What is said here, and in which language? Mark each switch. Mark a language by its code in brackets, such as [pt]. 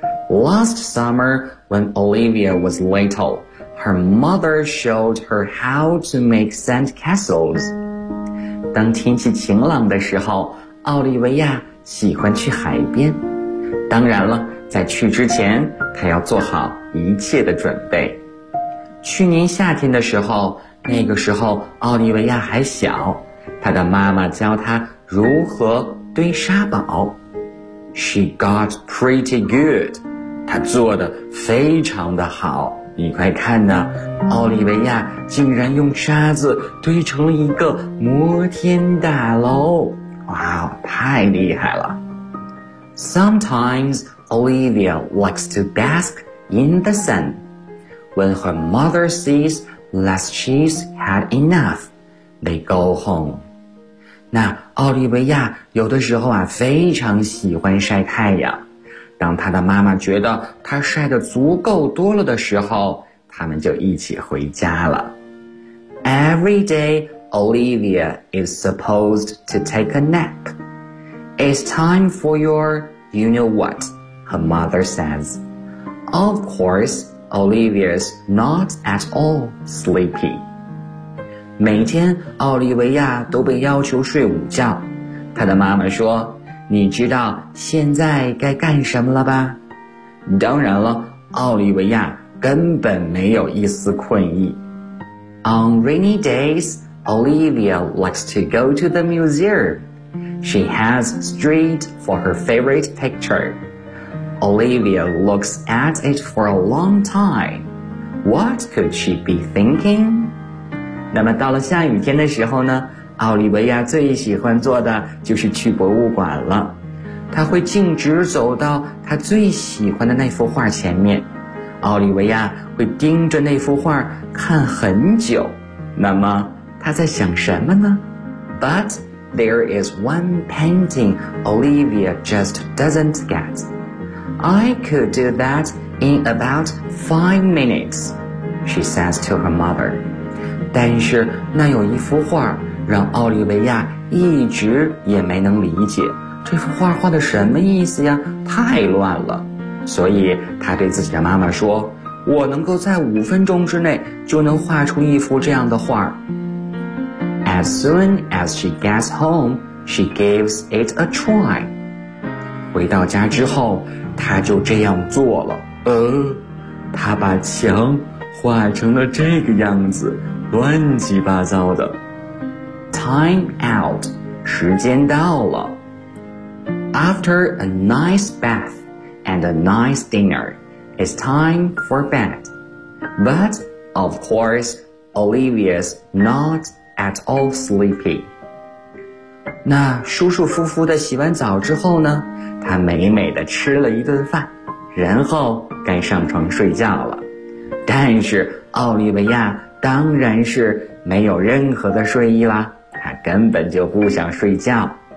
[en] Last summer, when Olivia was little, her mother showed her how to make sand castles. [zh] 当天气晴朗的时候，奥利维亚喜欢去海边。当然了，在去之前，她要做好一切的准备。去年夏天的时候，那个时候奥利维亚还小，她的妈妈教她如何堆沙堡。 [en] She got pretty good. [zh] 她做得非常的好。你快看呐，奥利维亚竟然用沙子堆成了一个摩天大楼。哇，太厉害了。 [en] Sometimes Olivia likes to bask in the sun. When her mother sees that she's had enough, they go home. [zh] 那奥利维亚有的时候啊非常喜欢晒太阳，当她的妈妈觉得她晒得足够多了的时候，他们就一起回家了。 [en] Every day, Olivia is supposed to take a nap. It's time for your, you know what, her mother says. Of course, Olivia's not at all sleepy. [zh] 每天奥利维亚都被要求睡午觉，她的妈妈说，你知道现在该干什么了吧？当然了，奥利维亚根本没有一丝困意。 [en] On rainy days, Olivia likes to go to the museum. She has straight for her favorite picture. Olivia looks at it for a long time. What could she be thinking? [zh] 那么到了下雨天的时候呢，奥利维亚最喜欢做的就是去博物馆了。他会径直走到他最喜欢的那幅画前面，奥利维亚会盯着那幅画看很久。那么他在想什么呢？ [en] But there is one painting Olivia just doesn't get. I could do that in about 5 minutes, she says to her mother. [zh] 但是那有一幅画让奥利维亚一直也没能理解，这幅画画的什么意思呀，太乱了。所以他对自己的妈妈说，我能够在5分钟之内就能画出一幅这样的画。 [en] As soon as she gets home, she gives it a try. [zh] 回到家之后，他就这样做了。他把墙画成了这个样子，乱七八糟的。 [en] Time out, [zh] 时间到了。 [en] After a nice bath and a nice dinner, it's time for bed. But, of course, Olivia's not at all sleepy. [zh] 那舒舒服服的洗完澡之后呢，她美美的吃了一顿饭，然后该上床睡觉了。但是奥利维亚当然是没有任何的睡意啦，他根本就不想睡觉。